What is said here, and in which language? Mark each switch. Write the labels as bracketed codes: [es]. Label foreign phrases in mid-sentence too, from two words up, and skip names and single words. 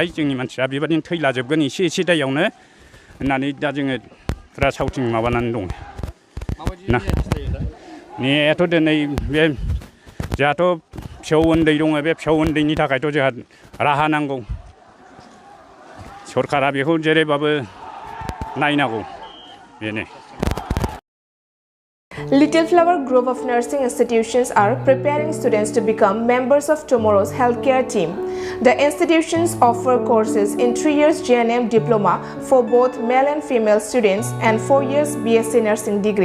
[brx] जोंनि मानसिया बेबादिनो थैलाजोबगोन एसे दायावनो होननानै दा जोङो फुरा सावथिं माबानानै दं। नेयाथ' दिनै बे जोंहाथ' फिसौ उन्दै दङ। बे फिसौ उन्दैनि थाखायथ' जोंहा राहा नांगौ। सरकारा बेखौ जेरैबाबो नायनांगौ बेनो। [en] Little Flower Group of nursing institutions are preparing students to become members of tomorrow's healthcare team. The institutions offer courses in 3 years JNM diploma for both male and female students and 4 years BSc nursing degree.